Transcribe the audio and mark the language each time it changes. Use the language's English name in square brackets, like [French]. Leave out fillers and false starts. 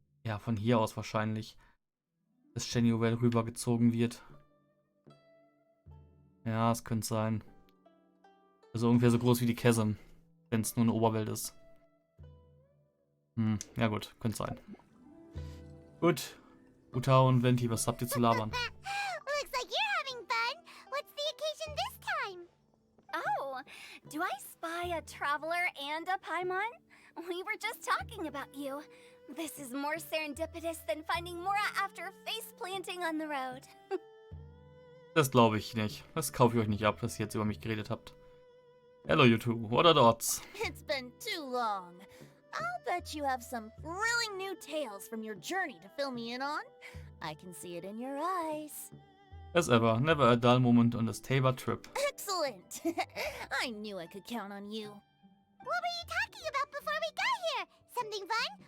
[German] Ja, von hier aus wahrscheinlich das Genuell rübergezogen wird. Ja, es könnte sein. Also ungefähr so groß wie die Chasm, wenn es nur eine Oberwelt ist. Ja gut, könnte sein. Gut. Uta und Venti, was habt ihr zu labern? [English] Looks like you're having fun. What's the occasion this time? Oh, do I spy a traveler and a Paimon? We were just talking about you. This is more serendipitous than finding Mora after face planting on the road. [German] Das glaube ich nicht. Das kaufe ich euch nicht ab, dass ihr jetzt über mich geredet habt. [English] Hello, you two. What are the odds? It's been too long. I'll bet you have some thrilling new tales from your journey to fill me in on. I can see it in your eyes. As ever, never a dull moment on this Tabor trip. Excellent. I knew I could count on you. What were you talking about before we got here? Something fun?